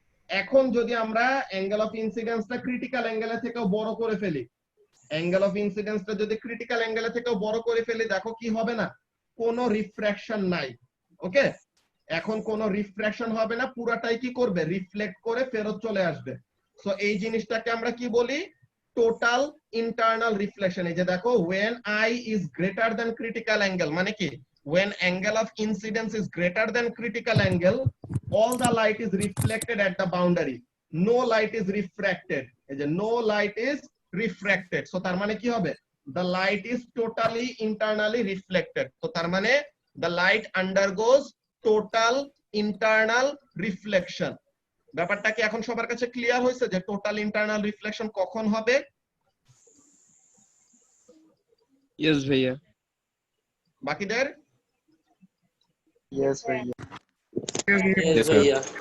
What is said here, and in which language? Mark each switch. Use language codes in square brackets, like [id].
[bn] এখন যদি আমরা অ্যাঙ্গেল অফ ইনসিডেন্সটা ক্রিটিক্যাল অ্যাঙ্গেলের থেকেও বড় করে ফেলি, অ্যাঙ্গেল অফ ইনসিডেন্সটা যদি ক্রিটিক্যাল অ্যাঙ্গেলের থেকেও বড় করে ফেলি, দেখো কি হবে না, কোনো রিফ্র্যাকশন নাই। ওকে, এখন কোনো রিফ্র্যাকশন হবে না, পুরাটাই কি করবে, রিফ্লেক্ট করে ফেরত চলে আসবে। সো এই জিনিসটাকে আমরা কি বলি, টোটাল ইন্টারনাল রিফ্লেকশন। এই যে দেখো, [en] when I is greater than critical angle, [bn] মানে কি, [en] when angle of incidence is greater than critical angle, all the light is reflected at the boundary, no light is refracted. [bn] এই যে [en] no light is refracted, so [bn] তার মানে কি হবে, [en] the light is totally internally reflected. [bn] তো তার মানে [en] the light undergoes total internal reflection. [bn] ব্যাপারটা কি এখন সবার কাছে ক্লিয়ার হয়েছে যে টোটাল ইন্টারনাল রিফ্লেকশন কখন হবে? [en] Yes भैया। [bn] বাকিদের [en] Yes, भैया। Yes भैया।